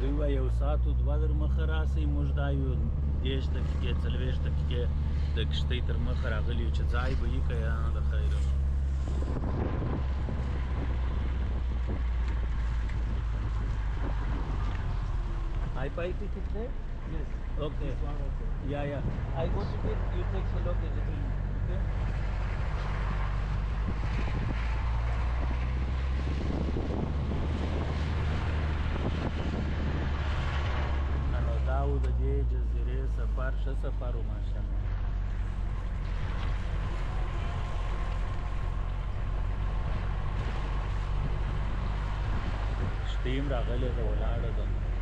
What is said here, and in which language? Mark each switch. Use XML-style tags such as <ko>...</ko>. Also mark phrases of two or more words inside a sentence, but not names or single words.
<ps>یو ساعت او دوه در مخه راسئ موږ دا یو 30 دقیقې 40 دقیقې د کښتۍ تر مخه راغلي یو چې ځای به یې که یا د خیره</ps> <en>I pipe it there? Yes. Okay. Yeah, yeah. I go to it, you take a look at it. Okay?</en> <ps>نو دا و د دې جزیرې سفر ښه سفر و ماشاءالله کښتۍ هم راغلې ده ولاړه ده</ps>